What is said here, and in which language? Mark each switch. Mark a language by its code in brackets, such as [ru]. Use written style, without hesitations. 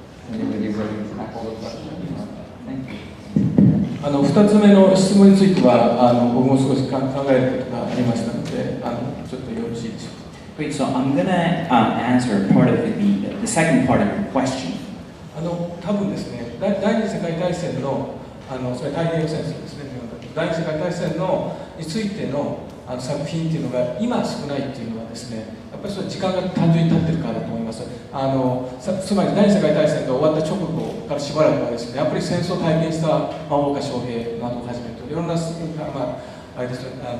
[en] Anybody ready to tackle the question? Thank you. [ja] 2つ目の質問については僕も少し考えることがありましたのでちょっとよろしいでしょうか。 [en] Great, so I'm gonna answer part of the second part of your question. [ja] 多分ですね、第二次世界大戦のそれ太平洋戦争ですね、第二次世界大戦についての作品っていうのが今少ないっていうのはですね、やっぱりそれ時間が単純に経ってるからだと思います。つまり第二次世界大戦が終わった直後からしばらくはですね、やっぱり戦争を体験した大岡翔平などをはじめといろんな、あれですね、